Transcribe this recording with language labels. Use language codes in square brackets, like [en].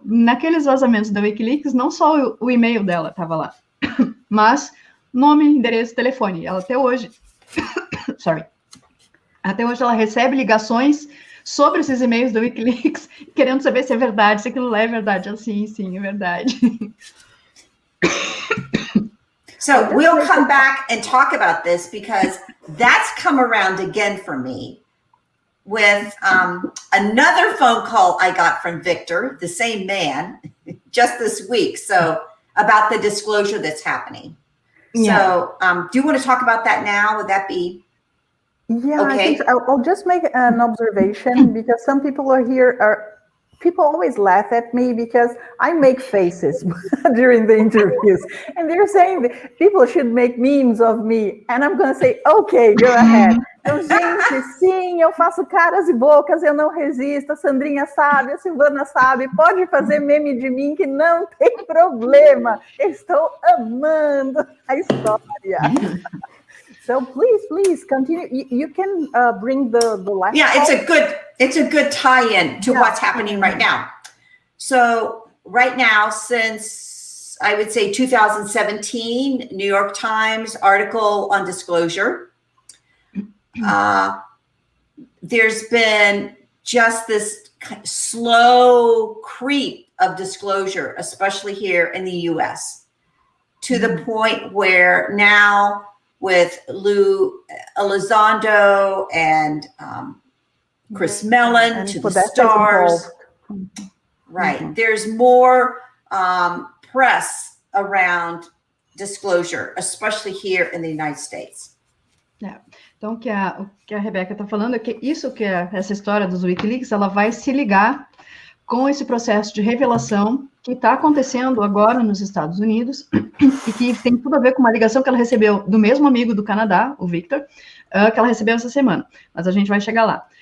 [pt] Naqueles vazamentos da WikiLeaks, não só o e-mail dela estava lá, mas nome, endereço, telefone. Ela até hoje, até hoje ela recebe ligações sobre esses e-mails da WikiLeaks, querendo saber se é verdade, se aquilo lá é verdade. Ela, sim, é verdade. [en] So we'll come back and talk about this because that's come around again for me with another phone call I got from Victor, the same man, just this week. So about the disclosure that's happening. Yeah. So do you want to talk about that now? Would that be okay? I think I'll just make an observation because some people people always laugh at me because I make faces during the interviews. And they're saying that people should make memes of me. And I'm going to say, okay, go ahead. [pt] Então, gente, sim, eu faço caras e bocas, eu não resisto. A Sandrinha sabe, a Silvana sabe. Pode fazer meme de mim que não tem problema. Eu estou amando a história. [en] So please continue. You can bring the last. Yeah, it's a good tie-in to what's happening right now. So right now, since I would say 2017, New York Times article on disclosure, there's been just this slow creep of disclosure, especially here in the US, to the point where now with Lou Elizondo and Chris Mellon to the stars, right? There's more press around disclosure, especially here in the United States. [pt] Então, o que a Rebecca está falando é que essa história dos Wikileaks, ela vai se ligar com esse processo de revelação que está acontecendo agora nos Estados Unidos e que tem tudo a ver com uma ligação que ela recebeu do mesmo amigo do Canadá, o Victor, que ela recebeu essa semana, mas a gente vai chegar lá.